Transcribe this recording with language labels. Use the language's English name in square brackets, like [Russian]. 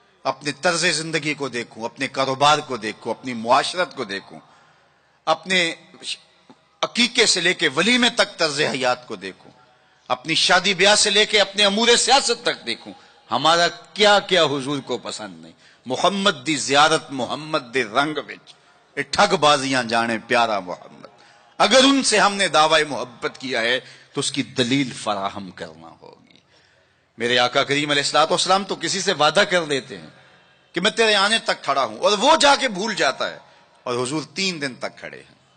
[Urdu] اپنے طرز زندگی کو دیکھوں, اپنے کاروبار کو دیکھوں, اپنی معاشرت کو دیکھوں, اپنے عقیقے سے لے کے ولیمے تک طرز حیات کو دیکھوں, اپنی شادی بیاہ سے لے کے اپنے امور سیاست تک دیکھوں. ہمارا کیا کیا حضور کو پسند نہیں. [Punjabi] محمد دی زیارت محمد دے رنگ وچ اے ٹھگ بازیاں جانے پیارا محمد. [Urdu] اگر ان سے ہم نے دعوی محبت کیا ہے تو اس کی دلیل فراہم کرنا ہوگی. میرے آقا کریم علیہ الصلوۃ والسلام تو کسی سے وعدہ کر لیتے ہیں کہ میں تیرے آنے تک کھڑا ہوں، اور وہ جا کے بھول جاتا ہے، اور حضور 3 دن تک کھڑے ہیں.